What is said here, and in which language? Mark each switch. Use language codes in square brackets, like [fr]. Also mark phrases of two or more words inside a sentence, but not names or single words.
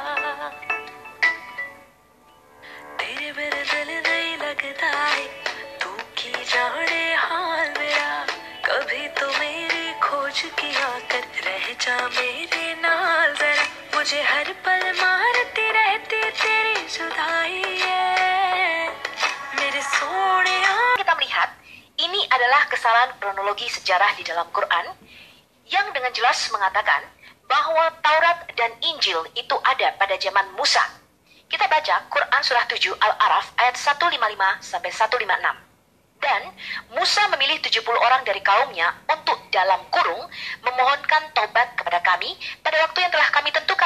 [hi] तेरे बिन दिल नहीं लगता है, तू की जाने हाल मेरा, कभी तो मेरी खोज किया कर, रह जा मेरे नाल जरा, मुझे हर पल मारती रहती तेरी जुदाई है, मेरे सोनिया. [id] Kita melihat ini adalah kesalahan kronologi sejarah di dalam Quran yang dengan jelas mengatakan bahwa Taurat dan Injil itu ada pada zaman Musa. Kita baca Quran surah 7 Al-A'raf ayat 155 sampai 156. Dan Musa memilih 70 orang dari kaumnya untuk dalam kurung memohonkan tobat kepada kami pada waktu yang telah kami tentukan.